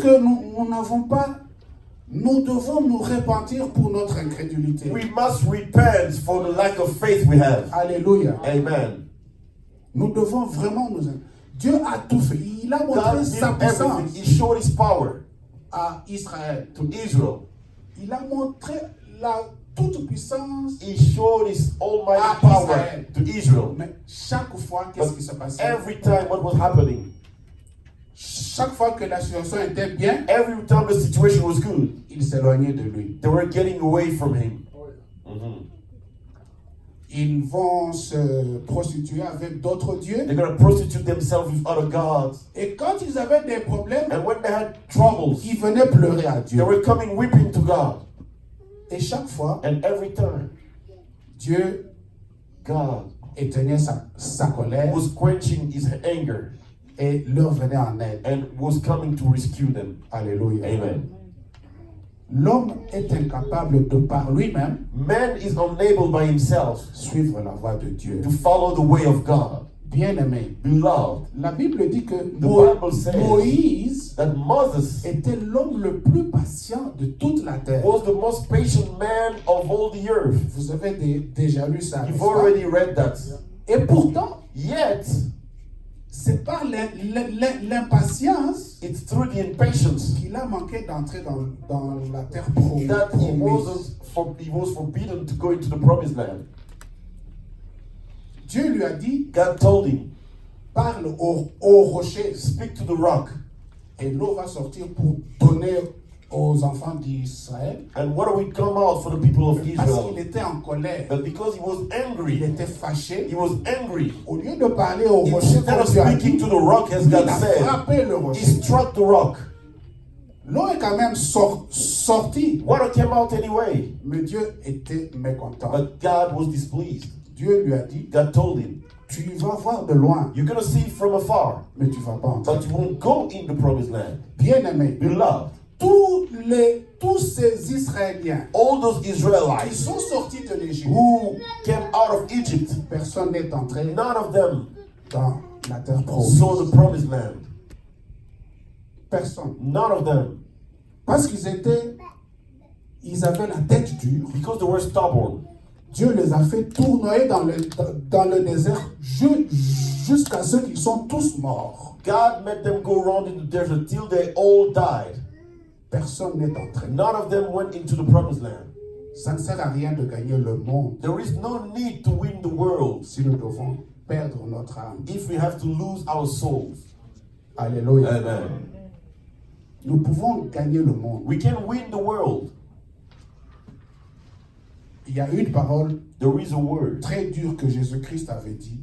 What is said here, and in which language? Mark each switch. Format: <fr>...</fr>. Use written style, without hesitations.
<fr>que nous n'avons pas, nous devons nous repentir pour notre incrédulité.</fr> <en>we must repent for the lack of faith we have.</en> <fr>Alléluia.</fr> <en>Amen.</en> <fr>Nous devons vraiment nous... Dieu a tout fait. Il a montré</fr> <en>God did</en> <fr>sa</fr> <en>everything.</en> <fr>puissance</fr> <en>He showed his power</en> <fr>à Israël.</fr> <en>to Israel.</en> <fr>Il a montré la toute puissance.</fr> <en>He showed his almighty</en> <fr>À</fr> <en>power</en> <fr>Israël.</fr> <en>to Israel.</en> <fr>Mais chaque fois, qu'est-ce qui se passait?</fr> <en>Every time what was happening,</en> <fr>Chaque fois que la situation était bien,</fr> <en>every time the situation was good,</en> <fr>il s'éloignait de lui.</fr> <en>they were getting away from him. Mhm.</en> <fr>Ils vont se prostituer avec d'autres dieux.</fr> <en>They're going to prostitute themselves with other gods.</en> <fr>Et quand ils avaient des problèmes,</fr> <en>And when they had troubles,</en> <fr>ils venaient pleurer à</fr> <en>they</en> <fr>Dieu.</fr> <en>were coming weeping to God.</en> <fr>Et chaque fois,</fr> <en>And every time,</en> <fr>Dieu</fr> <en>God</en> <fr>éteignait sa colère</fr> <en>was quenching his anger</en> <fr>et leur venait en aide.</fr> <en>and was coming to rescue them.</en> <fr>Alléluia.</fr> <en>Amen.</en> <fr>L'homme est incapable de par lui-même</fr> <en>Man is unable by himself</en> <fr>suivre la voie de Dieu.</fr> <en>to follow the way of God.</en> <fr>Bien-aimé,</fr> <en>Beloved,</en> <fr>la Bible dit que</fr> <en>Bible says</en> <fr>Moïse</fr> <en>that Moses</en> <fr>était l'homme le plus patient de toute la terre.</fr> <en>was the most patient man of all the earth.</en> <fr>Vous avez déjà lu ça.</fr> <en>You've</en> <fr>n'est-ce pas?</fr> <en>already read that.</en> <fr>Et pourtant,</fr> <en>Yet,</en> <fr>c'est par l'impatience</fr> <en>it's through the impatience</en> <fr>qu'il a manqué d'entrer dans la terre</fr> <en>that</en> <fr>promise.</fr> <en>he was forbidden to go into the promised land.</en> <fr>Dieu lui a dit,</fr> <en>God told him,</en> <fr>parle au rocher</fr> <en>speak to the rock.</en> <fr>et l'eau va sortir pour donner aux enfants d'Israël.</fr> <en>And what will come out for the people of</en> <fr>Parce qu'il</fr> <en>Israel?</en> <fr>était en colère,</fr> <en>But because he was</en> <fr>il</fr> <en>angry,</en> <fr>était fâché.</fr> <en>he was angry.</en> <fr>Au lieu de parler au rocher,</fr> <en>Instead</en> <fr>comme</fr> <en>of</en> <fr>Dieu a</fr> <en>speaking</en> <fr>dit,</fr> <en>to the rock as</en> <fr>il</fr> <en>God</en> <fr>a</fr> <en>said,</en> <fr>frappé le</fr> <en>he</en> <fr>rocher.</fr> <en>struck the rock.</en> <fr>L'eau est quand même sortie,</fr> <en>Water came out anyway.</en> <fr>mais Dieu était mécontent.</fr> <en>But God was displeased.</en> <fr>Dieu lui a dit,</fr> <en>God told him,</en> <fr>tu vas voir de loin,</fr> <en>you're going to see from afar,</en> <fr>mais tu vas pas entrer.</fr> <en>but you won't go in the promised land.</en> <fr>Bien-aimé,</fr> <en>Beloved,</en> <fr>tous ces Israéliens</fr> <en>all those</en> <fr>qui</fr> <en>Israelites</en> <fr>sont sortis de l'Égypte,</fr> <en>who came out of Egypt,</en> <fr>personne n'est entré</fr> <en>none of them</en> <fr>dans la terre promise.</fr> <en>saw the promised land.</en> <fr>Personne.</fr> <en>None of them.</en> <fr>Parce ils avaient la tête dure.</fr> <en>Because they were stubborn.</en> <fr>Dieu les a fait tournoyer dans le désert jusqu'à ce qu'ils sont tous morts.</fr> <en>God made them go around in the desert till they all died.</en> <fr>Personne n'est entré.</fr> <en>None of them went into the promised land.</en> <fr>Ça ne sert à rien de gagner le monde</fr> <en>There is no need to win the world</en> <fr>si nous devons perdre notre âme.</fr> <en>if we have to lose our souls.</en> <fr>Alléluia.</fr> <en>Amen.</en> <fr>Nous pouvons gagner le monde.</fr> <en>We can win the world.</en> <fr>Il y a une parole</fr> <en>There is a word,</en> <fr>très dure que Jésus-Christ avait dit,</fr>